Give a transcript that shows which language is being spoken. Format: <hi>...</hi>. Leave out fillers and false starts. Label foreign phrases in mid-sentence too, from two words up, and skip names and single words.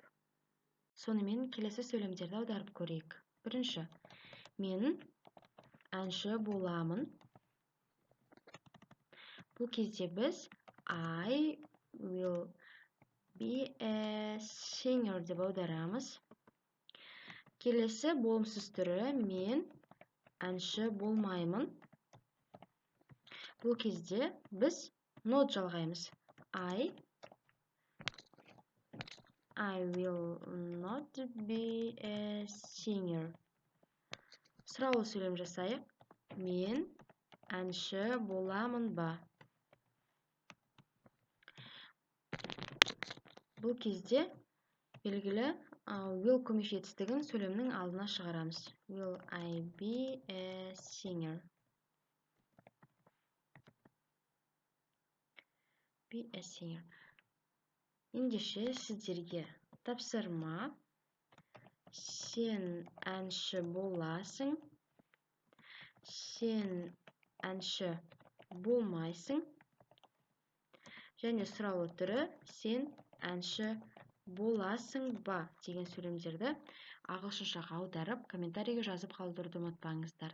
<kk>Сонымен келесі сөйлемдерді аударып көрейік. Бірінші, мен әнші боламын. Бұл кезде біз</kk> <en>I will be a singer</en> <kk>деп аударамыз. Келесі болымсыз түрі мен әнші болмаймын. Бұл кезде біз not жалғаймыз.</kk> <en>I will not be a singer.</en> <kk>Сұраулы сөйлем жасайық. Мен әнші боламын ба? Бұл кезде белгілі will көмек жетістігін сөйлемнің алдына шығарамыз.</kk> <en>Will I be a singer? Be a singer.</en> <kk>Ендеше сіздерге тапсырма. Сен әнші боласың. Сен әнші болмайсың. Және сұраулы түрі сен әнші боласың ба деген сөйлемдерді ағылшыншаға аударып, комментарийге жазып қалдыруды ұмытпаңыздар.</kk>